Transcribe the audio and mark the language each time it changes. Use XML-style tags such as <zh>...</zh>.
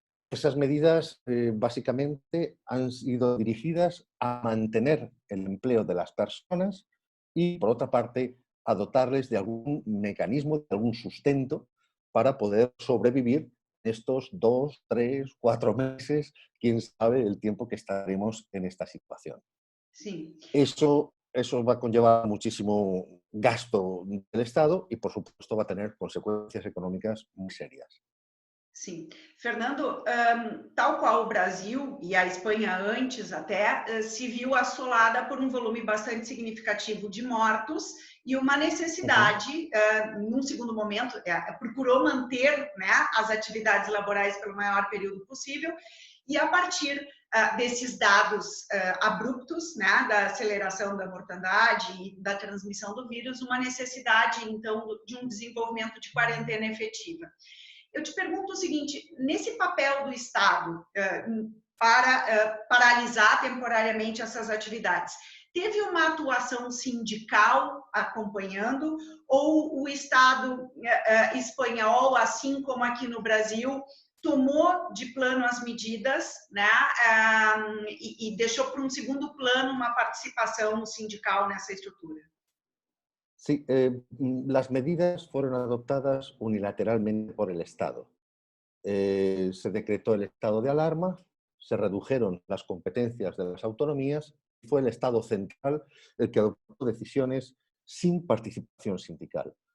<es>Esas medidas básicamente han sido dirigidas a mantener el empleo de las personas y, por otra parte, a dotarles de algún mecanismo, de algún sustento para poder sobrevivir estos 2, 3, 4 meses, quién sabe el tiempo que estaremos en esta situación. Sí. Eso va a conllevar muchísimo gasto del Estado y, por supuesto, va a tener consecuencias económicas muy serias.</es> <pt>Sim. Fernando, tal qual o Brasil e a Espanha antes até, se viu assolada por um volume bastante significativo de mortos e uma necessidade, num segundo momento, procurou manter, né, as atividades laborais pelo maior período possível e a partir desses dados abruptos, né, da aceleração da mortandade e da transmissão do vírus, uma necessidade, então, de um desenvolvimento de quarentena efetiva. Eu te pergunto o seguinte, nesse papel do Estado para paralisar temporariamente essas atividades, teve uma atuação sindical acompanhando ou o Estado espanhol, assim como aqui no Brasil, tomou de plano as medidas, né, e deixou para um segundo plano uma participação sindical nessa estrutura?</pt> <es>Sí, las medidas fueron adoptadas unilateralmente por el Estado. Se decretó el estado de alarma, se redujeron las competencias de las autonomías y fue el Estado central el que adoptó decisiones sin participación sindical.</es>